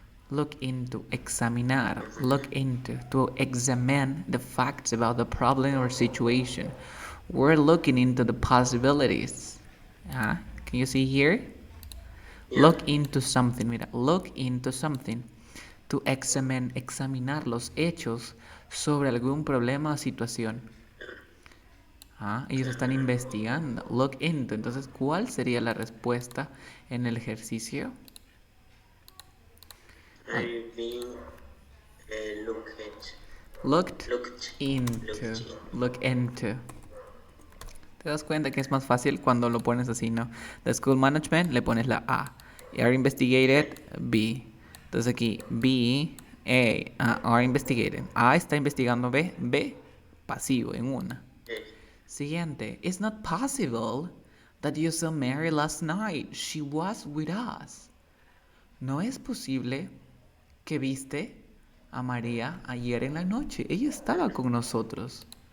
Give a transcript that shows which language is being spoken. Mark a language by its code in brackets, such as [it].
[en] Look into, examinar. Look into, to examine the facts about the problem or situation. We're looking into the possibilities. Can you see here? Yeah. Look into something, mira, look into something. [es] To examinar los hechos sobre algún problema o situación. Ellos están investigando. Look into. Entonces, ¿cuál sería la respuesta en el ejercicio? [en] I've been Looked into. Look into. [es] ¿Te das cuenta que es más fácil cuando lo pones así, no? [en] The school management [es] le pones la [en] A. Are investigated, B. [es] Entonces aquí, B, A. [en] Are investigated. [es] A está investigando B. B, pasivo en una. Siguiente. [en] It's not possible that you saw Mary last night. She was with us. [es] No es posible que viste a María ayer en la noche. Ella estaba con nosotros.